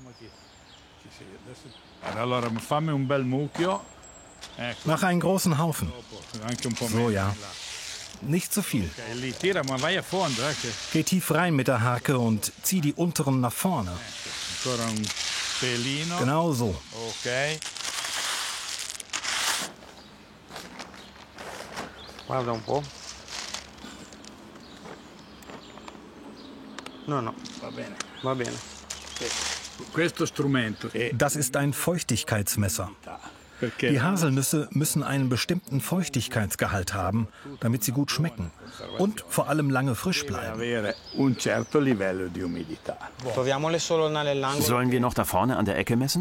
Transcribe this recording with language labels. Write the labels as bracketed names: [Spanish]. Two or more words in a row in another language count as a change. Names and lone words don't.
[German] Mach einen großen Haufen. So, ja. Nicht zu viel. Geh tief rein mit der Hake und zieh die unteren nach vorne. Genau so. [Italian] Okay. Guarda un po'. No, va bene. [German] Das ist ein Feuchtigkeitsmesser. Die Haselnüsse müssen einen bestimmten Feuchtigkeitsgehalt haben, damit sie gut schmecken und vor allem lange frisch bleiben. Sollen wir noch da vorne an der Ecke messen?